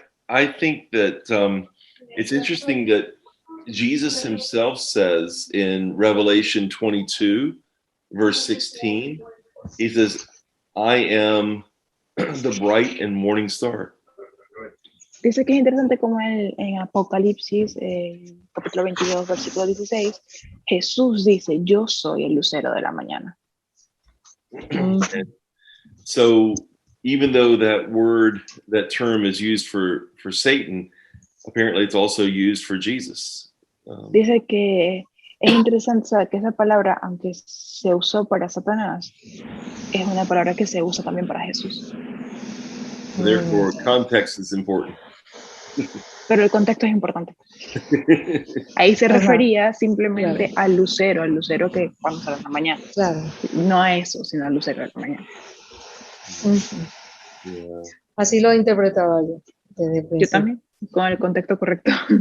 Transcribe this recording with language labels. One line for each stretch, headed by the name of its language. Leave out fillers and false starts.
English: I think that it's interesting that Jesus himself says in Revelation 22, verse 16, he says, I am the bright and morning star.
Spanish: Dice que es interesante como en Apocalipsis, capítulo 22, versículo 16, Jesús dice, yo soy el lucero de la mañana.
English: So even though that term is used for Satan, apparently it's also used for Jesus.
Spanish: Dice que es interesante saber que esa palabra, aunque se usó para Satanás, es una palabra que se usa también para Jesús.
English: Therefore, context is important.
Spanish: Pero el contexto es importante. Ahí se refería simplemente claro. al lucero que cuando sale en la mañana. Claro. No a eso, sino al lucero de la mañana.
English: Yeah.
Spanish: Así lo interpretaba yo desde el principio. Yo también, con el contexto correcto.